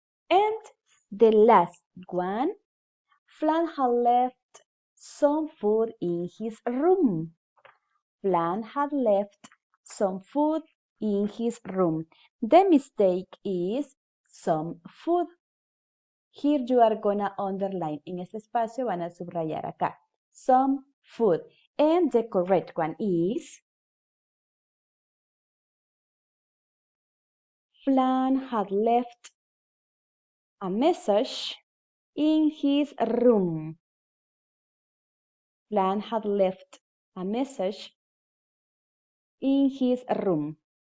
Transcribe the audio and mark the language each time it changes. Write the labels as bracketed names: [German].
[English] And the last one, Flan had left some food in his room. Flan had left some food in his room. The mistake is some food. Here you are gonna underline. [Spanish] En este espacio van a subrayar acá. [English] Some food. And the correct one is Flan had left a message in his room. Flan had left a message in his room.